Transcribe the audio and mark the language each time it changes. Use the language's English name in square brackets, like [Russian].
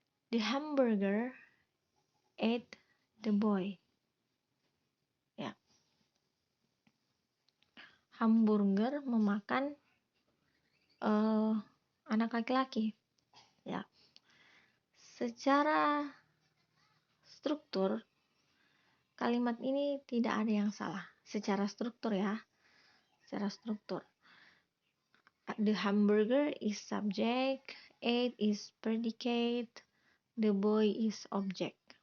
[English] The hamburger ate the boy. [Indonesian] Ya. Hamburger memakan anak laki-laki. Ya. Secara struktur kalimat ini tidak ada yang salah. Secara struktur, ya. Secara struktur. [English] The hamburger is subject, ate is predicate, the boy is object.